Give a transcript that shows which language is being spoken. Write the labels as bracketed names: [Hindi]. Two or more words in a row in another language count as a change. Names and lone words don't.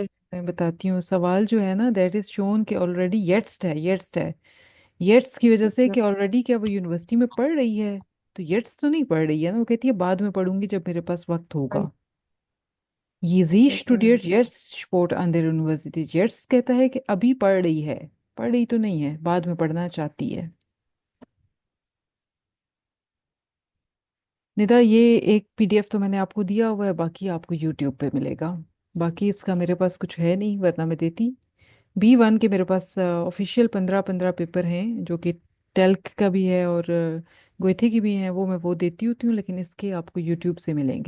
[Hindi] मैं बताती हूँ, सवाल जो है ना, [English] that is shown [Hindi] कि ऑलरेडी येट्स है, येट्स है। येट्स की वजह से अच्छा। कि ऑलरेडी क्या वो यूनिवर्सिटी में पढ़ रही है, तो येट्स तो नहीं पढ़ रही है ना, वो कहती है बाद में पढ़ूंगी जब मेरे पास वक्त होगा। [German] Ja, sie studiert jetzt Sport an der Universität। [Hindi] येट्स कहता है कि अभी पढ़ रही है, पढ़ रही तो नहीं है, बाद में पढ़ना चाहती है। निदा, ये एक पीडीएफ तो मैंने आपको दिया हुआ है, बाकी आपको यूट्यूब पे मिलेगा। बाकी इसका मेरे पास कुछ है नहीं, वरना मैं देती। B1 के मेरे पास ऑफिशियल 15-15 पेपर हैं, जो कि टेल्क का भी है और गोइथे की भी हैं, वो मैं वो देती होती हूँ, लेकिन इसके आपको यूट्यूब से मिलेंगे।